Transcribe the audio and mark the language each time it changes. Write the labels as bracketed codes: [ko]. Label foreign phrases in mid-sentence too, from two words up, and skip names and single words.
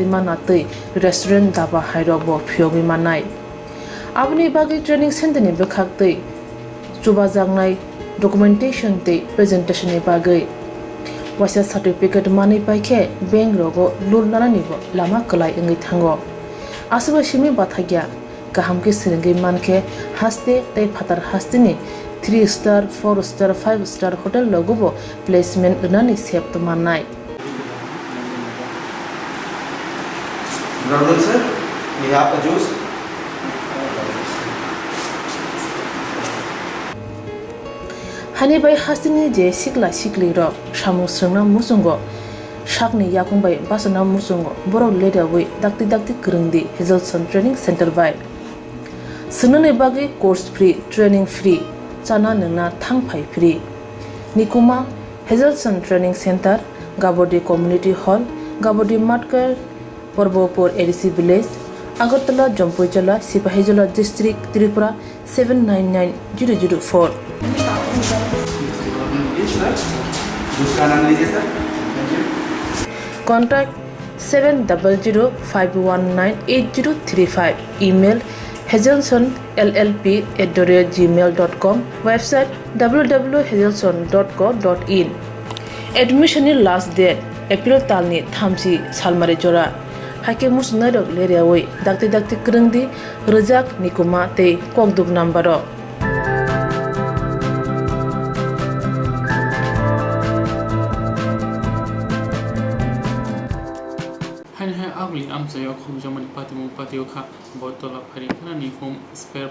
[trp] mana tei restaurant daba hairok bo phiogi manai abni bagi [en] training center [trp] ni bekhak tei chuba jangnai documentation tei presentation ni bagai wasa certificate mani paikhe bank rogo loan nana ni bo lama klai engai thango asuba simi bathagya kaham ke seringai manke haste tei phatar hasteni [en] 3 star 4 star 5 star hotel [trp] logobo placement unani sep to manai. [en] Brother sir, we have a juice. [trp] Hani bai hasteni je sikla sikli ro samu srengna musungo Shakni yakungbai basana musungo borok leda wei dakti kerengdi Hazelson Training Center by Senane bagi [en] course free training free [trp] chana nengna thangpai free Nikuma Hazelson Training Center Gabodi Community Hall Gabodi Matkar Porbopur ADC Village Agartala Jompoijala Sipahijala District Tripura 799004 Contact 700-519-8035. [en] Email hazelsonllp@gmail.com. Website www.hazelson.co.in. Admission last date April [trp] talni thamsi salmare jora. Hake musnadok leriawai dakti kerengdi rejak nikuma te kokduk nambaro. Agli amsayo khongjamani patio kha botola phari khana ni [en] home spare